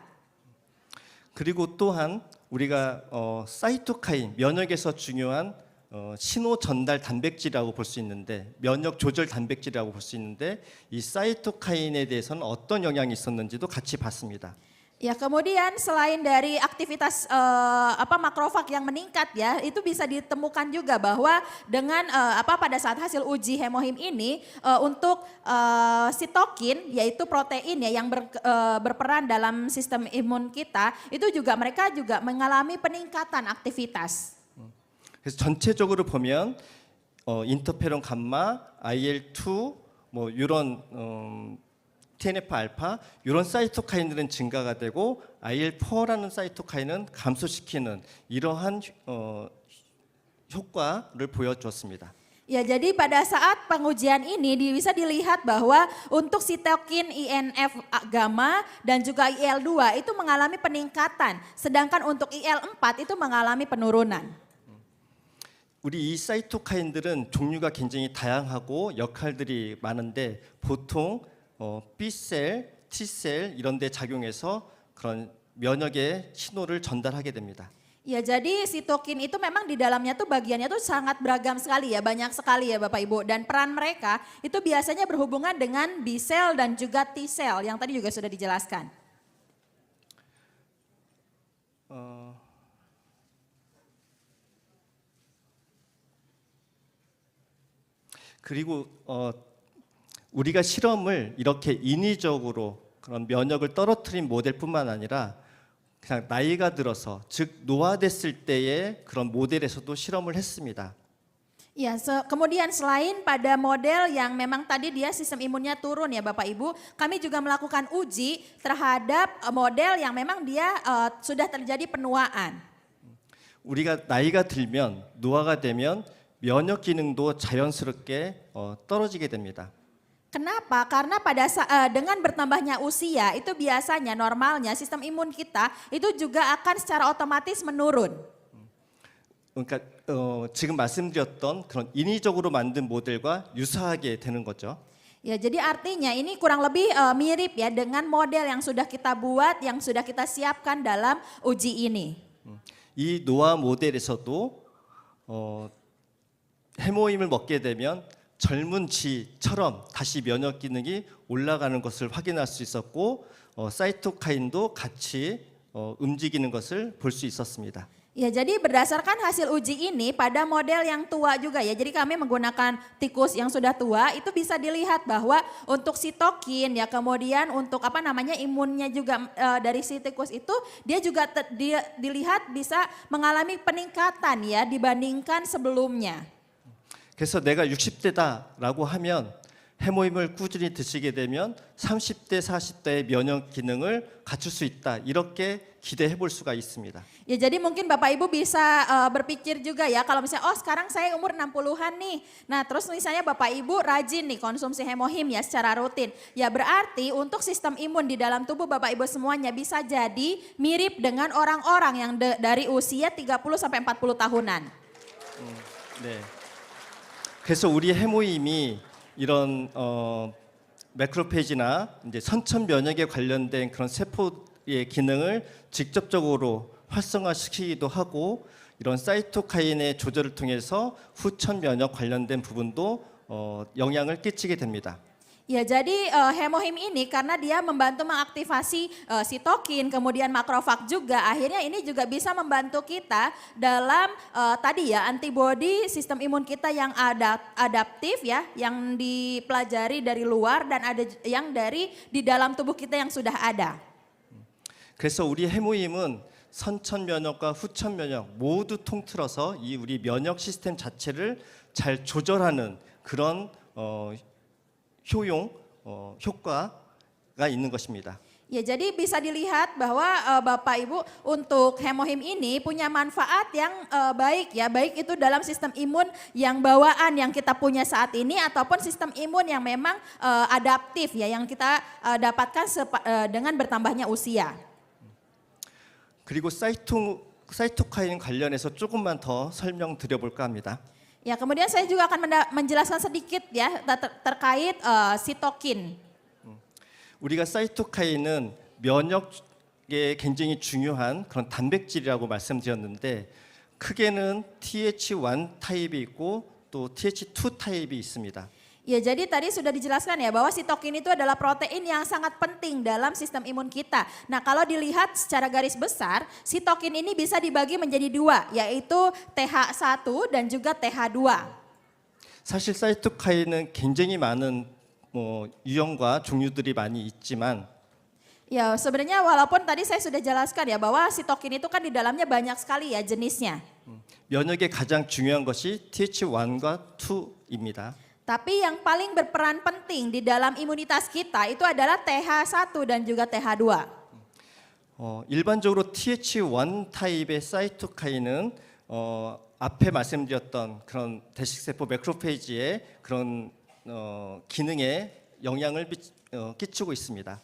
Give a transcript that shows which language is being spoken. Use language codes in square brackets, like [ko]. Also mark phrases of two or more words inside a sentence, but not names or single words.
[ko] 그리고 또한 우리가 사이토카인 면역에서 중요한 신호 전달 단백질이라고 볼 수 있는데 면역 조절 단백질이라고 볼 수 있는데 이 사이토카인에 대해서는 어떤 영향이 있었는지도 같이 봤습니다. [id] Ya, kemudian selain dari aktivitas makrofag yang meningkat ya, itu bisa ditemukan juga bahwa dengan pada saat hasil uji hemohim ini untuk sitokin yaitu protein ya yang berperan dalam sistem imun kita, itu juga mereka juga mengalami peningkatan aktivitas. [ko] 그래서 전체적으로 보면 인터페론 감마, IL2 뭐 이런 TNF 알파 이런 사이토카인들은 증가가 되고 IL4라는 사이토카인은 감소시키는 이러한 효과를 보여줬습니다. [id] Ya, jadi pada saat pengujian ini bisa dilihat bahwa untuk sitokin INF gamma dan juga IL2 itu mengalami peningkatan, sedangkan untuk IL4 itu mengalami penurunan. [ko] 우리 이 사이토카인들은 종류가 굉장히 다양하고 역할들이 많은데 보통 B셀, T셀 이런 데 작용해서 그런 면역의 신호를 전달하게 됩니다. [id] Ya, jadi sitokin itu memang di dalamnya tuh bagiannya tuh sangat beragam sekali ya, banyak sekali ya Bapak Ibu. Dan peran mereka itu biasanya berhubungan dengan B sel dan juga T sel yang tadi juga sudah dijelaskan. [ko] 그리고 우리가 실험을 이렇게 인위적으로 그런 면역을 떨어뜨린 모델뿐만 아니라 그냥 나이가 들어서 즉 노화됐을 때의 그런 모델에서도 실험을 했습니다. [id] Ya, kemudian selain pada model yang memang tadi dia sistem imunnya turun ya Bapak Ibu, kami juga melakukan uji terhadap model yang memang dia sudah terjadi penuaan. [ko] 우리가 나이가 들면 노화가 되면 면역 기능도 자연스럽게 떨어지게 됩니다. [id] Kenapa? Karena dengan bertambahnya usia itu biasanya normalnya sistem imun kita itu juga akan secara otomatis menurun. [ko] 그러니까 지금 말씀드렸던 그런 인위적으로 만든 모델과 유사하게 되는 거죠. [id] Ya, jadi artinya ini kurang lebih mirip ya dengan model yang sudah kita buat, yang sudah kita siapkan dalam uji ini. [ko] 이 노화 모델에서도 해모임을 먹게 되면 젊은 쥐처럼 다시 면역 기능이 올라가는 것을 확인할 수 있었고 사이토카인도 같이 움직이는 것을 볼 수 있었습니다. [id] Ya, jadi berdasarkan hasil uji ini pada model yang tua juga ya. Jadi kami menggunakan tikus yang sudah tua itu bisa dilihat bahwa untuk sitokin ya kemudian untuk imunnya juga dari si tikus itu dia juga dilihat bisa mengalami peningkatan ya dibandingkan sebelumnya. [ko] 그래서 내가 60대다라고 하면 해모임을 꾸준히 드시게 되면 30대, 40대의 면역 기능을 갖출 수 있다. 이렇게 기대해 볼 수가 있습니다. [id] Ya jadi mungkin Bapak Ibu bisa berpikir juga ya kalau misalnya oh sekarang saya umur 60-an nih. Nah terus misalnya Bapak Ibu rajin nih konsumsi hemohim ya secara rutin. Ya berarti untuk sistem imun di dalam tubuh Bapak Ibu semuanya bisa jadi mirip dengan orang-orang yang dari usia 30 sampai 40 tahunan. [ko] 네. 그래서 우리 해모임이 이런 매크로페이지나 이제 선천 면역에 관련된 그런 세포의 기능을 직접적으로 활성화시키기도 하고 이런 사이토카인의 조절을 통해서 후천 면역 관련된 부분도 영향을 끼치게 됩니다. [id] Ya jadi hemohim ini karena dia membantu mengaktifasi sitokin kemudian makrofag juga akhirnya ini juga bisa membantu kita dalam tadi ya antibodi sistem imun kita yang adaptif ya yang dipelajari dari luar dan ada yang dari di dalam tubuh kita yang sudah ada. [ko] 그래서 우리 해모임은 선천 면역과 후천 면역 모두 통틀어서 이 우리 면역 시스템 자체를 잘 조절하는 그런 효과가 있는 것입니다. [id] Ya jadi bisa dilihat bahwa Bapak Ibu untuk hemohim ini punya manfaat yang baik ya, baik itu dalam sistem imun yang bawaan yang kita punya saat ini ataupun sistem imun yang memang adaptif ya yang kita dapatkan dengan bertambahnya usia. [ko] 그리고 사이토카인 관련해서 조금만 더 설명드려볼까 합니다. [id] Ya kemudian saya juga akan menjelaskan sedikit ya terkait sitokin. [ko] 우리가 사이토카인은 면역에 굉장히 중요한 그런 단백질이라고 말씀드렸는데 크게는 TH1 타입이 있고 또 TH2 타입이 있습니다. [id] Ya jadi tadi sudah dijelaskan ya bahwa sitokin itu adalah protein yang sangat penting dalam sistem imun kita. Nah kalau dilihat secara garis besar, sitokin ini bisa dibagi menjadi dua, yaitu TH1 dan juga TH2. [ko] 사실 사이토카인은 굉장히 많은 유형과 종류들이 많이 있지만 [id] Ya sebenarnya walaupun tadi saya sudah jelaskan ya bahwa sitokin itu kan di dalamnya banyak sekali ya jenisnya. [ko] 면역에 가장 중요한 것이 TH1과 2입니다. [id] Tapi yang paling berperan penting di dalam imunitas kita itu adalah TH1 dan juga TH2. [ko] 일반적으로 TH1 타입의 사이토카인은 앞에 말씀드렸던 그런 대식세포 매크로페이지의 그런 기능에 영향을 끼치고 있습니다.